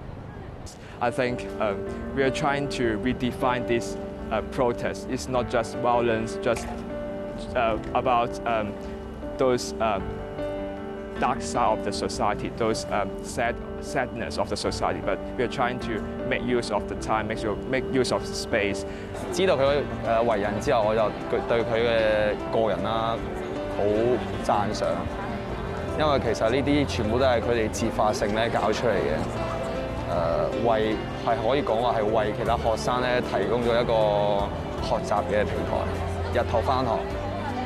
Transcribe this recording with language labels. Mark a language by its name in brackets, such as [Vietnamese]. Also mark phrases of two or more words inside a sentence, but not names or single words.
[English] I think we are trying to redefine this protest. It's not just violence, just about those dark side of the society, those sadness of the society. But we are trying to make use of the time, make use of the space. [Cantonese] 知道佢為人之後，我就對佢嘅個人啦好讚賞，因為其實呢啲全部都係佢哋自發性咧搞出嚟嘅。為係可以講話係為其他學生咧提供咗一個學習嘅平台，日頭返學。